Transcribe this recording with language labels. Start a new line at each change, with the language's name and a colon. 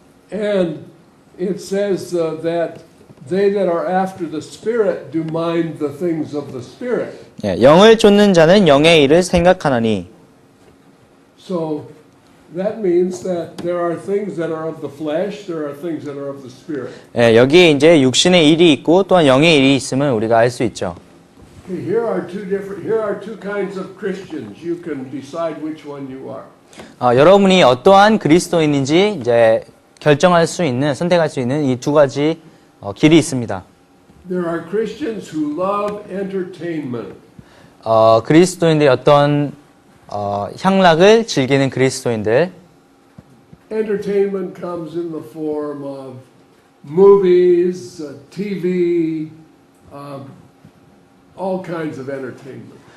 English: And it says that they that are after the Spirit do mind the things of the Spirit.
Korean: 영을 쫓는 자는 영의 일을 생각하나니.
English: So that means that there are things that are of the flesh, there are things that are of the Spirit.
Korean: 여기에 이제 육신의 일이 있고 또한 영의 일이 있음을 우리가 알 수 있죠.
English: Okay, here are two kinds of Christians. You can decide which one you are.
Korean: 여러분이 어떠한 그리스도인인지 이제 선택할 수 있는 이 두 가지 길이 있습니다.
English: There are Christians who love entertainment.
Korean: 그리스도인들이 어떤 향락을 즐기는 그리스도인들.
English: Entertainment comes in the form of movies, TV, all kinds of entertainment.